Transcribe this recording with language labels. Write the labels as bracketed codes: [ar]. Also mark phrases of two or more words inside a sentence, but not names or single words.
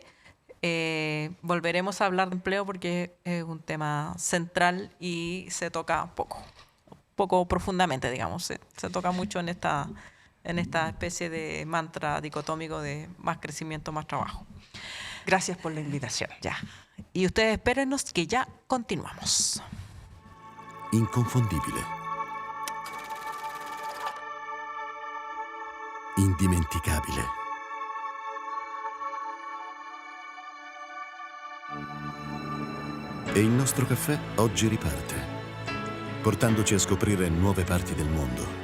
[es] Volveremos a hablar de empleo porque es un tema central y se toca poco profundamente, digamos. Se toca mucho en esta especie de mantra dicotómico de más crecimiento, más trabajo. Gracias por la invitación. Ya. Y ustedes espérennos que ya continuamos. [it] Inconfondibile. indimenticabile. E il nostro caffè oggi riparte, portandoci a scoprire nuove parti del mondo.